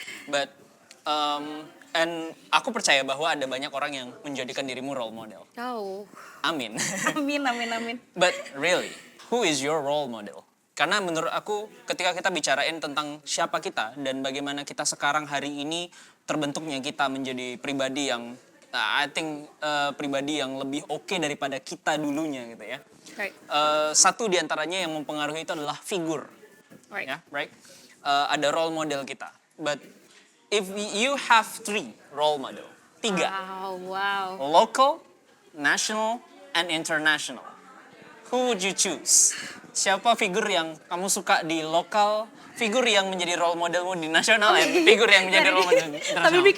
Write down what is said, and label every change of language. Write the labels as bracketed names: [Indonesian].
[Indonesian] But and aku percaya bahwa ada banyak orang yang menjadikan dirimu role model. Amin. Amin. [English] But really, who is your role model? [Indonesian] Karena menurut aku ketika kita bicarain tentang siapa kita dan bagaimana kita sekarang hari ini terbentuknya kita menjadi pribadi yang [English] I think [Indonesian] pribadi yang lebih oke daripada kita dulunya gitu ya. Satu diantaranya yang mempengaruhi itu adalah figur, right? Ada role model kita. [English] But if you have 3 role model, 3, local, national, and international, who would you choose? [Indonesian] Siapa figur yang kamu suka di lokal, figur yang menjadi role modelmu di nasional, dan figur yang menjadi role model internasional?